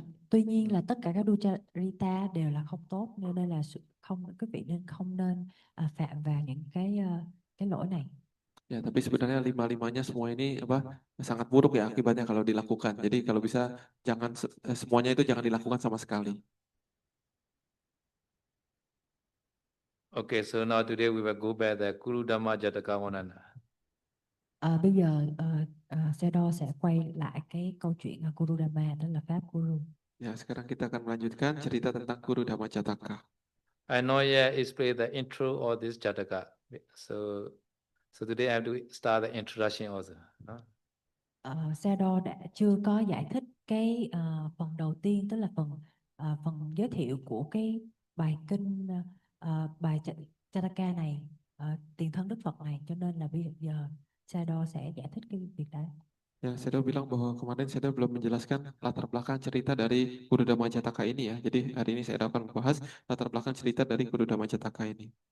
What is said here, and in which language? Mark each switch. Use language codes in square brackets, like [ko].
[vi] Tuy nhiên là tất cả các Duchirita đều là không tốt, nên là quý vị không nên phạm vào những cái lỗi này. [id] Ya, tapi sebenarnya lima-limanya semua ini sangat buruk ya akibatnya kalau dilakukan. Jadi kalau bisa jangan semuanya itu jangan dilakukan sama sekali. [en] Okay, so now today we will go back the Kuru Dhamma Jataka Vanana. [vi] Bây giờ Sedo sẽ quay lại cái câu chuyện Kuru Dhamma, đó là pháp Kuru. [id] Ya, sekarang kita akan melanjutkan cerita tentang Kuru Dhamma Jataka. [en] I know explain the intro of this Jataka. So today I have to start the introduction also. No? [vi] Sedo đã chưa có giải thích cái phần đầu tiên, tức là phần giới thiệu của cái bài kinh bài Jataka này, tiền thân Đức Phật này, cho nên là bây giờ Sedo sẽ giải thích cái việc đó. [id] Ya, Sedo bilang bahwa kemarin Sedo belum menjelaskan latar belakang cerita dari Kuru Dhamma Jataka ini ya. Jadi hari ini Sedo akan membahas latar belakang cerita dari Kuru Dhamma Jataka ini.